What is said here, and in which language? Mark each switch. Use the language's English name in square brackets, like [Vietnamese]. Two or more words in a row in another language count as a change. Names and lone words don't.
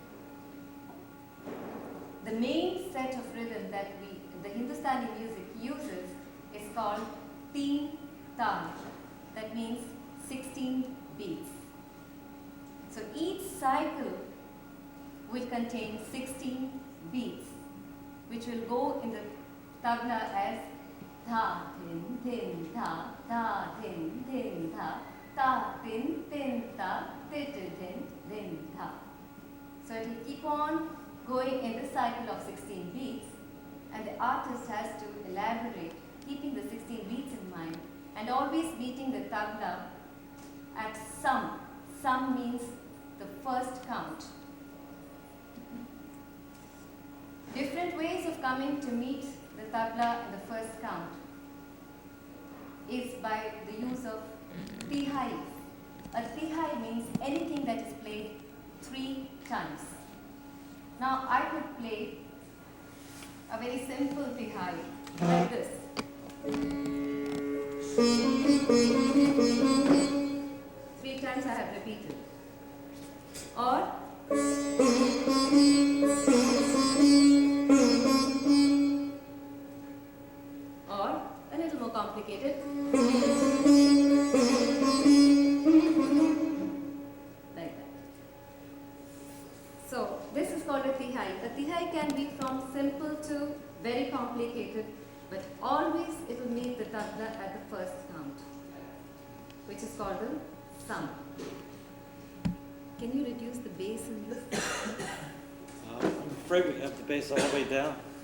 [English] The main set of rhythm that the Hindustani music uses is called teen tal. That means 16 beats. So each cycle will contain 16 beats, which will go in the tabla as tha, tin, tin, tha, tin, tin, tha, tin, ta, tin, tin, tha. So it will keep on going in the cycle of 16 beats, and the artist has to elaborate, keeping the 16 beats in mind, and always beating the tabla at sum. Sum means the first count. Different ways of coming to meet the tabla in the first count is by the use of tihai. A tihai means anything that is played 3 times. Now I could play a very simple tihai like this. 3 times I have repeated. Or a little more complicated. Like that. So this is called a tihai. A tihai can be from simple to very complicated, but always it will meet the tabla at the first count, which is called the sum. Can you reduce the bass in this? I'm afraid we have the bass all the way down.